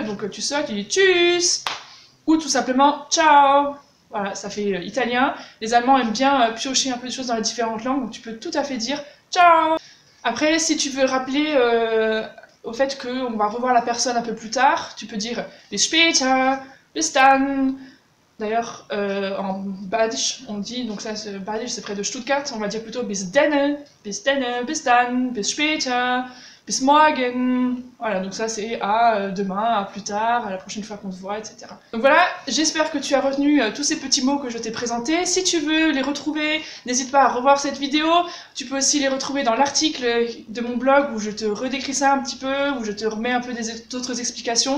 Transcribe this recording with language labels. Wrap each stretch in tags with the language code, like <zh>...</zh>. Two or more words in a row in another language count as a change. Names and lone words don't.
<fr>Donc tu sors, tu dis Tschüss, ou tout simplement Ciao. Voilà, ça fait italien. Les Allemands aiment bien piocher un peu de choses dans les différentes langues, donc tu peux tout à fait dire Ciao. Après, si tu veux rappeler au fait qu'on va revoir la personne un peu plus tard, tu peux dire</fr> <de>bis später, bis dann.</de> <fr>D'ailleurs, en Badisch, on dit, donc ça, Badisch, c'est près de Stuttgart, on va dire plutôt</fr> <de>bis denne, bis dann, bis später, bis morgen.</de> <fr>Voilà, donc ça c'est à demain, à plus tard, à la prochaine fois qu'on se voit, etc. Donc voilà, j'espère que tu as retenu tous ces petits mots que je t'ai présentés. Si tu veux les retrouver, n'hésite pas à revoir cette vidéo. Tu peux aussi les retrouver dans l'article de mon blog où je te redécris ça un petit peu, où je te remets un peu d'autres explications.</fr>